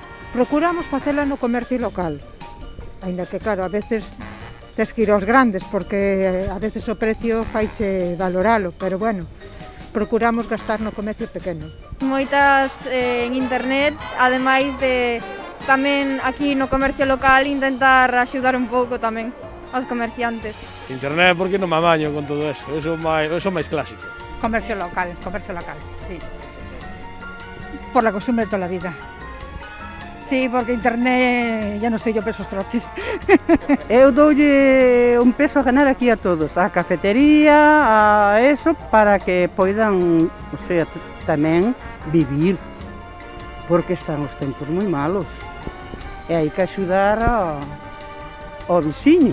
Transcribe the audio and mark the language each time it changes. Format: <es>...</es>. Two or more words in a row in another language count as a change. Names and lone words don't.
<gl>Procuramos facela no comercio local, aínda que claro, a veces tes que ir aos grandes, porque a veces o precio faiche valoralo, pero bueno, procuramos gastar no comercio pequeno. Moitas en internet, ademais de tamén aquí no comercio local intentar axudar un pouco tamén aos comerciantes. Internet porque non me amaño con todo eso, eso máis clásico. Comercio local, sí.</gl> <es>Por la costumbre de toda la vida. Sí, porque internet ya no estoy yo pesos trotes.</es> <gl>Eu doulle un peso a ganar aquí a todos, a cafetería, a eso, para que poidan, o sea, tamén vivir, porque están os tempos moi malos. E hai que axudar ao veciño.</gl>